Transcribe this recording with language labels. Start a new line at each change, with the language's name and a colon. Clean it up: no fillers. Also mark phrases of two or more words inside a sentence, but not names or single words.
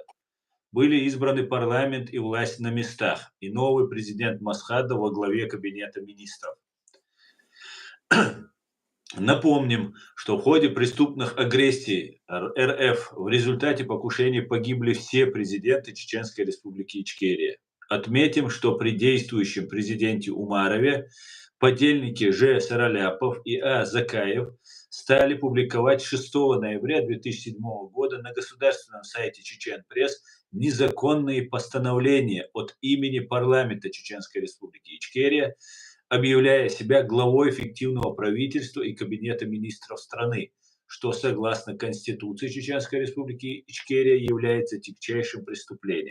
Russian: Были избраны парламент и власть на местах, и новый президент Масхада во главе кабинета министров. Напомним, что в ходе преступных агрессий РФ в результате покушений погибли все президенты Чеченской Республики Ичкерия. Отметим, что при действующем президенте Умарове подельники Ж. Сараляпов и А. Закаев стали публиковать 6 ноября 2007 года на государственном сайте Чечен-Пресс незаконные постановления от имени парламента Чеченской Республики Ичкерия, объявляя себя главой фиктивного правительства и кабинета министров страны, что, согласно Конституции Чеченской Республики Ичкерия, является тягчайшим преступлением.